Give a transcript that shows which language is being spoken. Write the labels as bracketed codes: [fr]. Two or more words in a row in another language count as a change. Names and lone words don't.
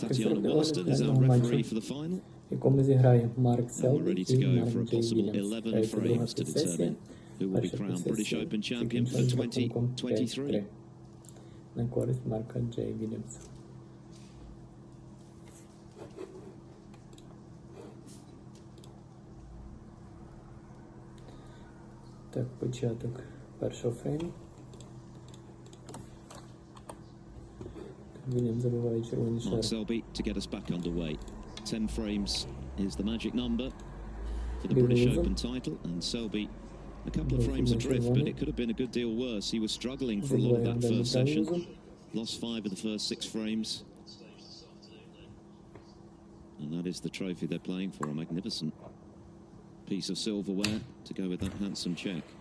[en] Tatiana Williston is our referee for the final. [uk] Якому зіграє Марк [en] We're [uk] Селбі [en] ready to [uk] і [en] go [uk] Марк [en] for a [uk] Джей [en] possible [uk] Вільямс. [en] 11 [uk] Грається друга [en] frames to [uk] півсесія. [en] determine who will be [uk] Перша [en] crowned British [uk] півсесія [en] Open champion for [uk] закінчилась з рахунком [en] 2023. [uk] 5-3 на користь Марка Джей Вільямса. Так, початок першого фрейму. Вільям забиває червоний шар. [en] Mark Selby to get us back underway. 10 frames is the magic number for the British Open title, and Selby a couple of frames adrift, but it could have been a good deal worse. He was struggling for a lot of that first session. Lost 5 of the first 6 frames. And that is the trophy they're playing for, a magnificent piece of silverware to go with that handsome check.